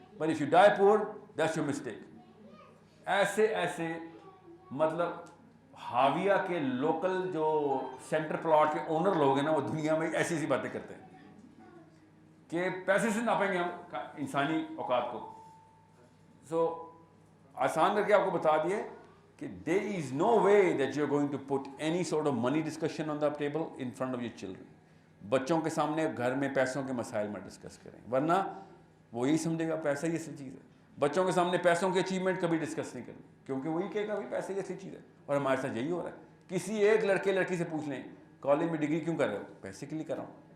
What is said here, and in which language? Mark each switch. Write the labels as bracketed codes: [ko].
[en] But if you die poor, that's your mistake. [ur] ایسے مطلب حاویہ کے لوکل جو سینٹر پلاٹ کے اونر لوگ ہیں نا, وہ دنیا میں ایسی ایسی باتیں کرتے ہیں کہ پیسے سے ناپیں گے ہم انسانی اوقات کو. سو آسان کر کے آپ کو بتا دیے کہ [en] there is no way that you're going to put any sort of money discussion on the table in front of your children. [ur] بچوں کے سامنے گھر میں پیسوں کے مسائل میں ڈسکس کریں, ورنہ وہ یہی سمجھے گا پیسہ ہی اصل چیز ہے. بچوں کے سامنے پیسوں کی اچیومنٹ کبھی ڈسکس نہیں کرنی, کیونکہ وہی کہے گا پیسہ ہی اصل چیز ہے. اور ہمارے ساتھ یہی ہو رہا ہے. کسی ایک لڑکی سے پوچھ لیں کالج میں ڈگری کیوں کر رہے ہو, پیسے کے لیے کر رہا ہوں.